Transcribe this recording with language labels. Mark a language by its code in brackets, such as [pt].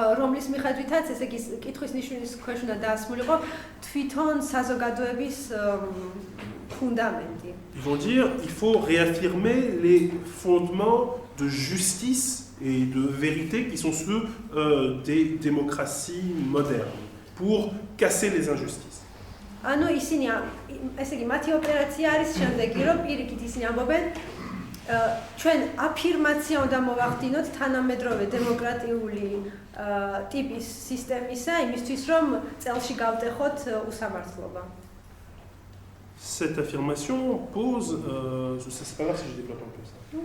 [ka] რომლის მიხედვითაც ესე იგი კითხვის ნიშნის ქვეშ უნდა დაასრულიყო თვითონ საზოგადოების ფუნდამენტი. [fr] Ils vont dire il faut réaffirmer les fondements de justice et de vérité qui sont ceux des démocraties modernes pour casser les injustices. [ka] ანუ ისინი ესე იგი მათი ოპერაცია არის შემდეგი, რომ პირიქით ისინი ამბობენ ჩვენ აფირმაცია უნდა მოვახდინოთ თანამედროვე დემოკრატიული ტიპის სისტემისა, იმისთვის რომ წელში გავტეხოთ უსამართლობა. [fr] Cette affirmation pose, c'est pas grave si je développe un peu ça.